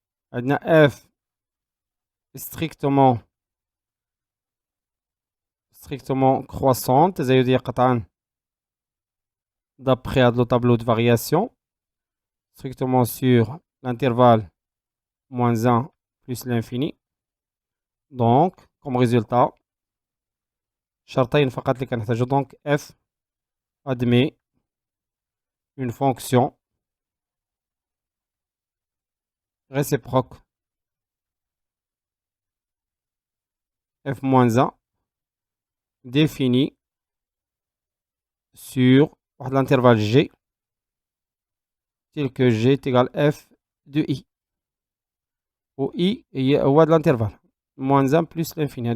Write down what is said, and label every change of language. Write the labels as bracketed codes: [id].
[fr] On a f strictement croissante, c'est-à-dire d'après le tableau de variation, strictement sur l'intervalle moins 1 plus l'infini. Donc, comme résultat, [ar] شرطين فقط اللي كنحتاجو. [fr] Donc f admet une fonction réciproque f moins 1 définie sur l'intervalle g tel que g est égal à f de i, où i est de l'intervalle moins 1 plus l'infini.